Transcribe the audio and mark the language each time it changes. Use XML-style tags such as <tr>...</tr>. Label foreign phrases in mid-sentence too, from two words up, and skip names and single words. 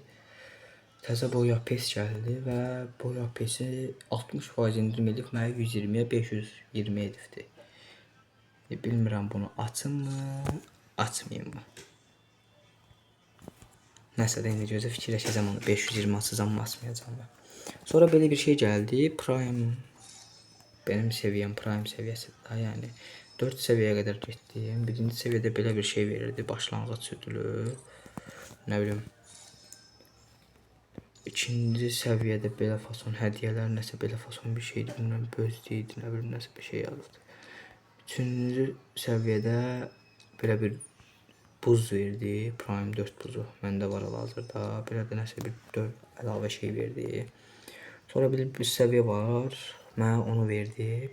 <az>Təzə boya pes gəldi və boya pesi 60% indirim edib mənə 120-yə 520 edibdir. Bilmirəm bunu açım mı, açmayayım mı? Nəsə də indi gözə fikirləşəcəm onu 520 açacam, basmayacam mən. Sonra belə bir şey gəldi.</az> <tr>Prime benim seviyem Prime seviyesi daha yani 4 seviyeye kadar getdim.</tr> <az>Birinci seviyede belə bir şey verirdi.</az> <tr>Başlanğıc ödülü. Ne bileyim.</tr> <az>İkinci seviyede belə fason hədiyələr, nəsə belə fason bir şeydi. Bilmirəm, bözdeydi, nə bilim, nəsə bir şey yazdı. Üçüncü seviyede belə bir buz verdi. Prime 4 buzu. Məndə var hal-hazırda. Belə də nəsə bir 4 əlavə şey verdi. Sonra bir seviye var. Mənə onu verdi.</az>